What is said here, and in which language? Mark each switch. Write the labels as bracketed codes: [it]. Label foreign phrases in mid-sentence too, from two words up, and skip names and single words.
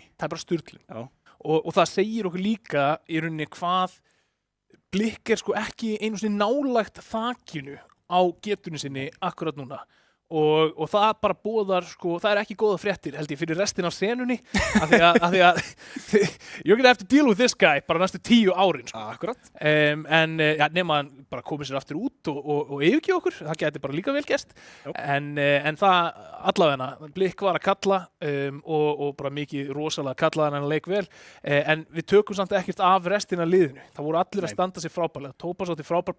[is] Það er bara sturlun. Já. Og það segir okkur líka í rauninni hvað Blikk er ekki einu sinni nálægt þakinu á getunni sinni akkurat núna og það bara boðar, sko, það ekki góða fréttir held ég fyrir restin af senunni af því að [en] you're gonna have to deal with this guy [is] bara næstu 10 árin sko. Akkurat. Ja, nema hann bara komið sér aftur út og yfirgefa okkur, það gæti bara líka vel gerst en það allavegna, Blik var að kalla og bara mikið rosalega kallaði hann leik vel en við tökum samt ekkert af restina af liðinu, það voru allir að standa sér frábærlega, Tópas átti frábær